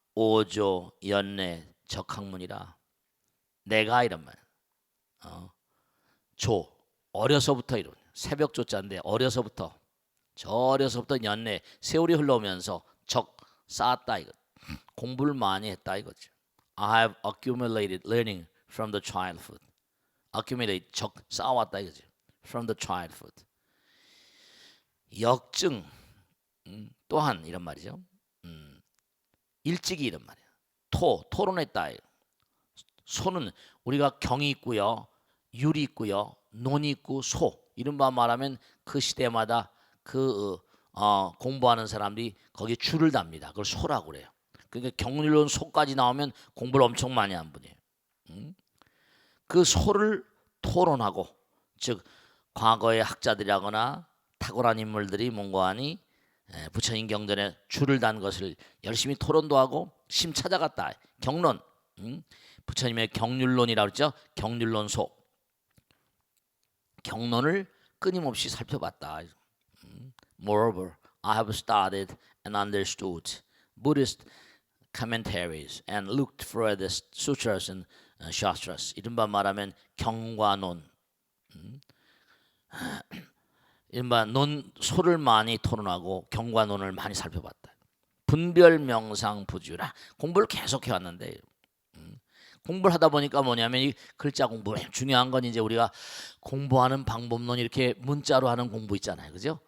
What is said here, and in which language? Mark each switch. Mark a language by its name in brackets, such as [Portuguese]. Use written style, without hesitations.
[Korean] 오조 연내 적학문이라 내가 이런 말. 조 어려서부터 이룬 새벽 조자인데 어려서부터 저 어려서부터 연내 세월이 흘러오면서 적 쌓았다 이거. 공부를 많이 했다 이거죠. [English] I have accumulated learning from the childhood. [Korean] accumulate 적 쌓아왔다 이거죠. [English] from the childhood. [Korean] 역증 또한 이런 말이죠. 일찍이 이런 말이야. 토론했다. 소는 우리가 경이 있고요, 율이 있고요, 논이 있고 소 이런 바 말하면 그 시대마다 그 공부하는 사람들이 거기에 줄을 답니다. 그걸 소라고 그래요. 그러니까 경률론 소까지 나오면 공부를 엄청 많이 한 분이에요. 그 소를 토론하고, 즉 과거의 학자들이라거나 탁월한 인물들이 뭔가하니 부처님 경전에 줄을 단 것을 열심히 토론도 하고 심 찾아갔다. 경론, 부처님의 경률론이라고 그랬죠. 경률론소, 경론을 끊임없이 살펴봤다. Moreover, I have studied and understood Buddhist commentaries and looked for the sutras and shastras. 이른바 말하면 경과논, 이른바 소를 많이 토론하고 경과논을 많이 살펴봤다. 분별 명상 부주라. 공부를 계속 해왔는데 공부를 하다 보니까 뭐냐면 이 글자 공부 중요한 건 이제 우리가 공부하는 방법론 이렇게 문자로 하는 공부 있잖아요, 그죠?